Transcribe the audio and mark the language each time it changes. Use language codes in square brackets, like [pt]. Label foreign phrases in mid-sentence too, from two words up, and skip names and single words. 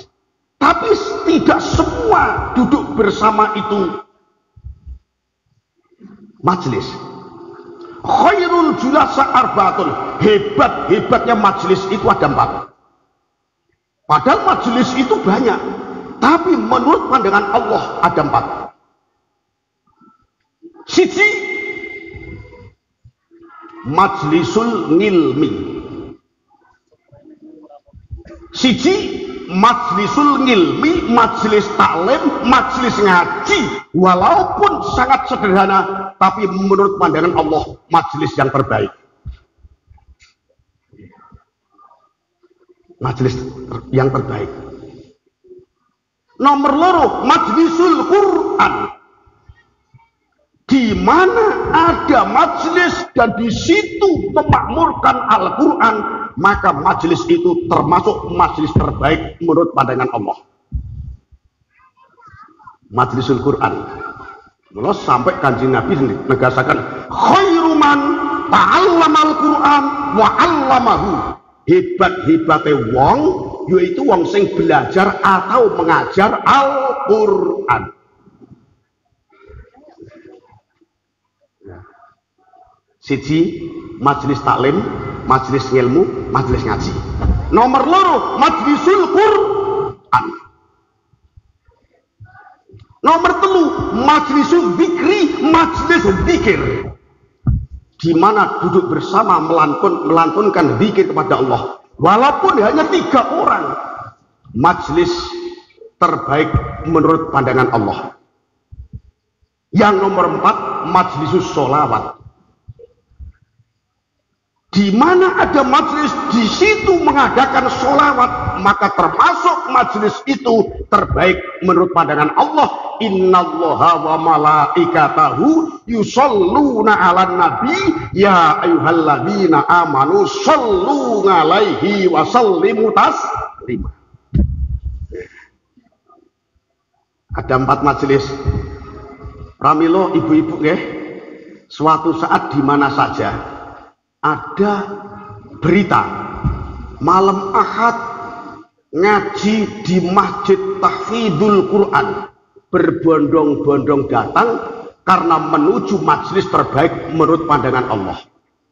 [id] Tapi tidak semua duduk bersama itu majlis. [ar] خير الجلساء أربعة. [id] Hebat-hebatnya majlis itu ada 4. Padahal majlis itu banyak. Tapi menurut pandangan Allah ada 4. [jv] Siji, [ar] مجلس العلم. [jv] Siji, [ar] مجلس العلم, [id] majlis taklim, majlis ngaji. Walaupun sangat sederhana, tapi menurut pandangan Allah majlis yang terbaik. Majlis yang terbaik. [jv] Nomor loro, [ar] مجلس القرآن. [id] Di mana ada majlis dan di situ memakmurkan Al-Quran, maka majlis itu termasuk majlis terbaik menurut pandangan Allah. [ar] مجلس القرآن. [id] Mula sampai Kanjeng Nabi menegaskan [ar] خير من تعلم القرآن وعلمه. [jv] Hebat-hebate wong yaitu wong sing [id] belajar atau mengajar [jv] Al-Quran. [id] Siji, majlis taklim, majlis ilmu, majlis ngaji. [jv] Nomor loro, [ar] مجلس القرآن. [jv] Nomor telu, [ar] مجلس الذكر, [jv] majlis zikir. [id] Di mana duduk bersama melantunkan zikir kepada Allah. Walaupun hanya 3 orang. Majlis terbaik menurut pandangan Allah. Yang nomor 4, [ar] مجلس الصلوات. [id] Di mana ada majlis di situ mengadakan sholawat, maka termasuk majlis itu terbaik menurut pandangan Allah. [ar] إن الله وملائكته يصلون على النبي يا أيها الذين آمنوا صلوا عليه وسلموا تسليما. [id] Ada 4 majlis. [jv] Pramila ibu-ibu nggih, [id] suatu saat di mana saja ada berita malam Ahad ngaji di Masjid Tahfidzul Quran, berbondong-bondong datang karena menuju majlis terbaik menurut pandangan Allah.